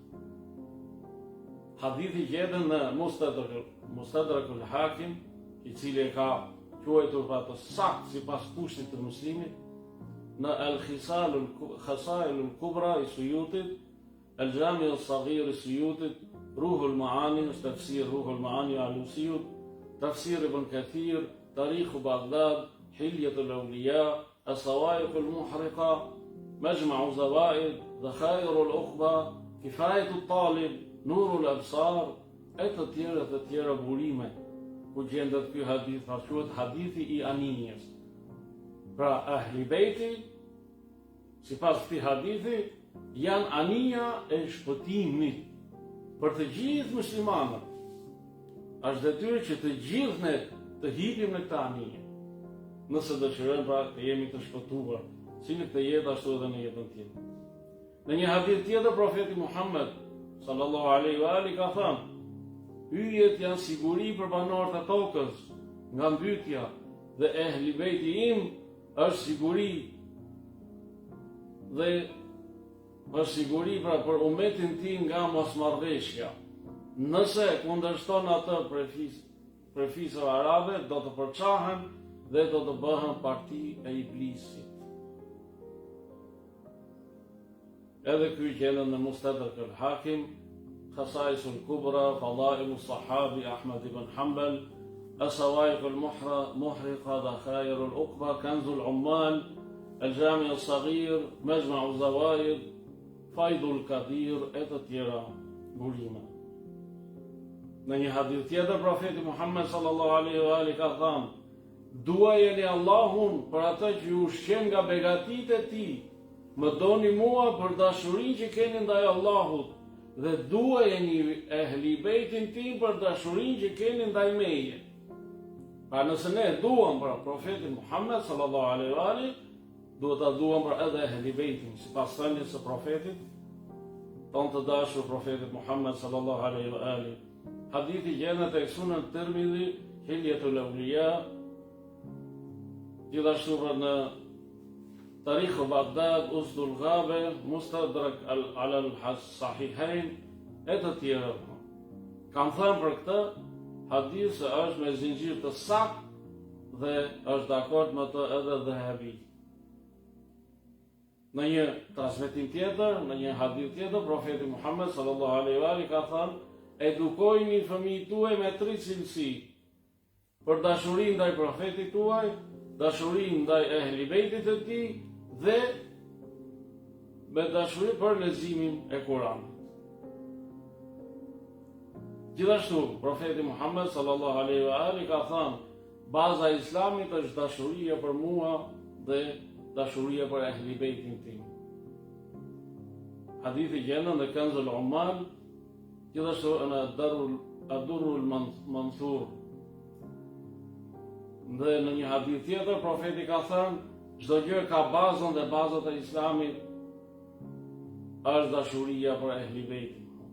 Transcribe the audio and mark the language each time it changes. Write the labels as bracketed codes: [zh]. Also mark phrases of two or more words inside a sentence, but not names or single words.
[sq] Hadithi gjetën në Mustadrakul Hakim, i cili e ka quajtur pa të saktë sipas kushtit të Muslimit, në Al-Khasail al-Kubra i Suyutit, Al-Jami al-Saghir i Suyutit, Ruhul Maani, tafsir Ruhul Maani al-Alusiut, tafsir Ibn Kathir, Tarikh Baghdad, Hilyat al-Awliya, As-Sawaiq al-Muhriqa, Majma' Zawaid, Dhakhair al-Uqba, Kifayat al-Talib, Nur al-Absar, e të tjera burime, ku gjendet ky hadith, quhet hadithi i anijes. Pra, Ehli Bejti, sipas këtij hadithi, janë anija e shpëtimit për të gjithë muslimanët. Është detyrë që të gjithë ne të hipim në këtë anije, nëse dëshirojmë pra të jemi të shpëtuar, si në këtë jetë ashtu edhe në jetën tjetër. Në një hadith tjetër profeti Muhammed [ar] صلى الله عليه وآله [sq] ka thënë: Yjet janë siguri për banorët e tokës nga mbytyja dhe ehli bejti im është siguri dhe është siguri për umetin tim nga mosmarrveshja. Nëse kundërshton atë prej fisëve arabe, do të përçahen dhe do të bëhen parti e iblisit. Edhe ky gjendet në Mustadrak al-Hakim, Khasais al-Kubra, Fadail al-Sahabi Ahmad ibn Hanbal, As-Sawaiq al-Muhriqa, Dakhair al-Uqba, Kanz al-Ummal, Al-Jami al-Saghir, Majma' al-Zawaid, Faid al-Qadir e të tjera burime. Në një hadith tjetër profeti Muhammed [ar] صلى الله عليه وآله [sq] ka thënë: "Duajeni Allahun për atë që ju ushqen nga begatitë e tij. Më doni mua për dashurinë që keni ndaj Allahut dhe duajeni ehli bejtin tim për dashurinë që keni ndaj meje." Pra nëse ne duam për profetin Muhammed [ar] صلى الله عليه وآله, [sq] duhet ta duam për edhe ehli bejtin, sipas thënies së profetit ton të dashur profetit Muhammed [ar] صلى الله عليه وآله. [sq] Hadithi gjendet tek Sunan Tirmidhi, Hilyatul Awliya, gjithashtu në Tarikh Baghdad, Usdul Ghabe, Mustadrak ala al-Sahihain e të tjerë. Kam thënë për këtë hadith se është me zinxhir të saktë dhe është dakord me të edhe Dhahabi. Në një transmetim tjetër, në një hadith tjetër, profeti Muhammed [ar] صلى الله عليه وآله [sq] ka thënë: "Edukojini fëmijët tuaj me 3 cilësi: për dashurinë ndaj profetit tuaj, dashurinë ndaj ehli bejtit të tij dhe me dashuri për leximin e Kuranit." Gjithashtu, profeti Muhammed [ar] صلى الله عليه وآله [sq] ka thënë: "Baza e Islamit është dashuria për mua dhe dashuria për ehli bejtin tim." Hadithi gjendet në Kanz al-Ummal, gjithashtu në Ad-Durrul Mansur. Dhe në një hadith tjetër profeti ka thënë: "Çdo gjë ka bazën dhe bazat e Islamit është dashuria për ehli bejtin."